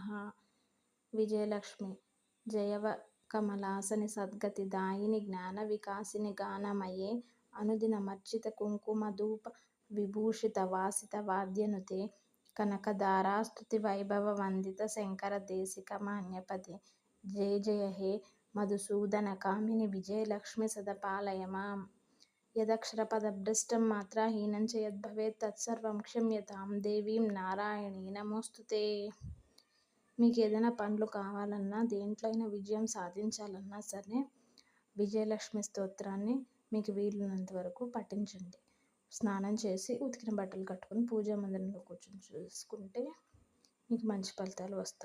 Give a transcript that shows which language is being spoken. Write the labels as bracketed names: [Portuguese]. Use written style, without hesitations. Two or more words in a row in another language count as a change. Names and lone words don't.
[Sanskrit] विजयलक्ष्मी जयव कमलासनि सद्गतिदायिनि ज्ञानविकासिनि गानमये अनुदिनमर्चित कुङ्कुमधूप विभूषितवासित वाद्यनुते कनकधारास्तुतिवैभववन्दित शङ्करदेशिकमान्यपदे। जय जय हे मधुसूदनकामिनि विजयलक्ष्मी सदा पालय माम्। यदक्षरपदभ्रष्टं मात्राहीनं च यद्भवेत् तत्सर्वं क्षम्यतां देवीं నారాయణీ నమోస్తుతే। [Telugu] మీకు ఏదైనా పనులు కావాలన్నా, దేంట్లో అయినా విజయం సాధించాలన్నా సరే విజయలక్ష్మి స్తోత్రాన్ని మీకు వీలున్నంత వరకు పఠించండి. స్నానం చేసి ఉతికిన బట్టలు కట్టుకొని పూజా మందిరంలో కూర్చొని చూసుకుంటే మీకు మంచి ఫలితాలు వస్తాయి.